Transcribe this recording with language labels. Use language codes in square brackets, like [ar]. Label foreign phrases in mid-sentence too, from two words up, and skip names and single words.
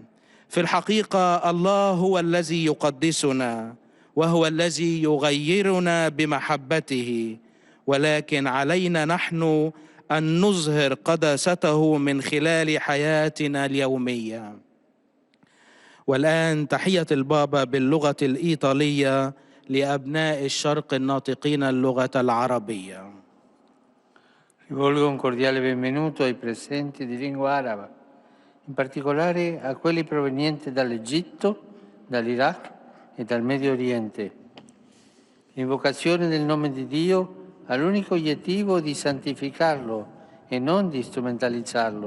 [ar] في الحقيقة الله هو الذي يقدسنا وهو الذي يغيرنا بمحبته، ولكن علينا نحن أن نظهر قداسته من خلال حياتنا اليومية. والآن تحية البابا باللغة الإيطالية لأبناء الشرق الناطقين اللغة العربية. [it] Rivolgo un cordiale benvenuto ai presenti di lingua araba, in particolare a quelli provenienti dall'Egitto, dall'Iraq e dal Medio Oriente. L'invocazione del nome di Dio ha l'unico obiettivo di santificarlo e non di strumentalizzarlo.